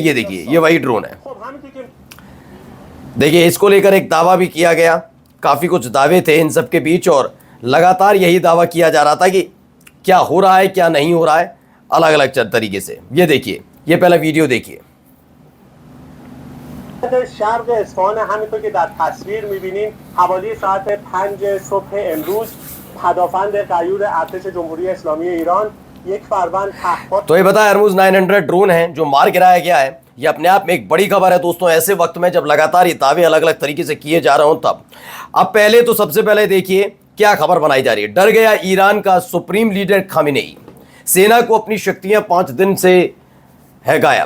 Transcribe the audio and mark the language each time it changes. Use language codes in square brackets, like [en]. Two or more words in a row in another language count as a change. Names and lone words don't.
[hi] ये देखिए, ये वही ड्रोन है। देखिए इसको लेकर एक दावा भी किया गया, काफी कुछ दावे थे इन सब के बीच और लगातार यही दावा किया जा रहा था कि क्या हो रहा है क्या नहीं हो रहा है, अलग अलग तरीके से। ये देखिए, ये पहला वीडियो देखिए। [fa] شرق اصفهان همینطور که در تصویر می‌بینید حوالی ساعت 5 صبح امروز پدافند غیور ارتش جمهوری اسلامی ایران یک فروند پهپاد। [hi] तो ये बताया हरमुज 900 ड्रोन है जो मार गिराया गया है। ये अपने आप में एक बड़ी खबर है दोस्तों, ऐसे वक्त में जब लगातार ये दावे अलग अलग तरीके से किए जा रहे हो तब। अब पहले तो सबसे पहले देखिए क्या खबर बनाई जा रही है। डर गया ईरान का सुप्रीम लीडर खामेनेई, सेना को अपनी शक्तियां 5 दिन से है गायब।